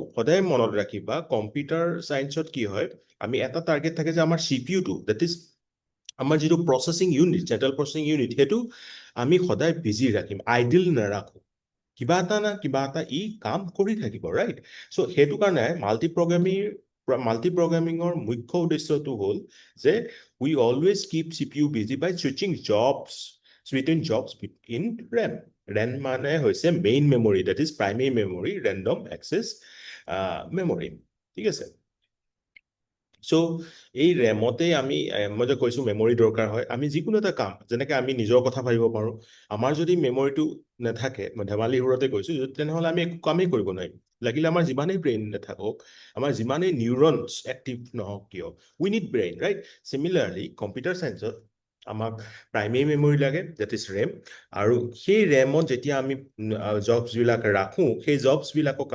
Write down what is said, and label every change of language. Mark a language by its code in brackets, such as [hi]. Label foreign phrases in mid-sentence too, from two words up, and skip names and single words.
[as] সদায় মনত ৰাখিবা, কম্পিউটাৰ সায়েন্সত কি হয়, আমি এটা টাৰ্গেট থাকে যে আমাৰ চিপিইউটো, [en] that is [as] আমাৰ যিটো [en] processing unit, central processing unit, [as] সেইটো আমি সদায় বিজি ৰাখিম, আইডিল নাৰাখো। কিবা এটা না কিবা এটা ই কাম কৰি থাকিব, ৰাইট? সো সেইটো কাৰণে মাল্টি-প্ৰগ্ৰামিঙৰ মুখ্য উদ্দেশ্যটো হ'ল যে [en] we always keep CPU busy by switching jobs between jobs in RAM. [as] RAM মানে হৈছে মেইন মেমৰি, [en] that is primary memory, random access memory, [as] ঠিক আছে? সো এই ৰেমতে আমি মই যে কৈছো মেমৰি দৰকাৰ হয় আমি যিকোনো এটা কাম যেনেকে আমি নিজৰ কথা ভাবিব পাৰো আমাৰ যদি মেমৰিটো নাথাকে মই ধেমালি সুৰতে কৈছো তেনেহ'লে আমি একো কামেই কৰিব নোৱাৰিম লাগিলে আমাৰ যিমানেই ব্ৰেইন নাথাকক আমাৰ যিমানেই [en] neurons active [as] নহওক কিয় [en] we need brain right similarly [as] কম্পিউটাৰ চায়েন্সত আমাক [en] primary memory [as] লাগে [en] that is RAM [as] আৰু সেই ৰেমত যেতিয়া আমি জবছবিলাক ৰাখোঁ সেই জবছবিলাকক